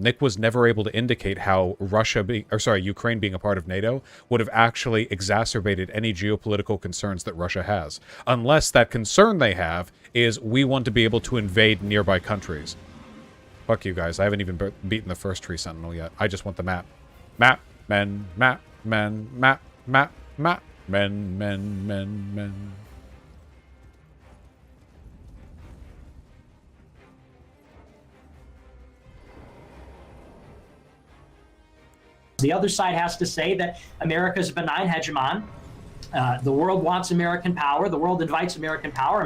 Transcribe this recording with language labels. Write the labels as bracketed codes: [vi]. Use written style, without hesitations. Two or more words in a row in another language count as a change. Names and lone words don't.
[en] Nick was never able to indicate how Ukraine being a part of NATO would have actually exacerbated any geopolitical concerns that Russia has. Unless that concern they have is we want to be able to invade nearby countries. Fuck you guys, I haven't even beaten the first tree sentinel yet. I just want the map. Map, men, map, men, map, map, map, men, men, men, men. The other side has to say that America is a benign hegemon. The world wants American power. The world invites American power.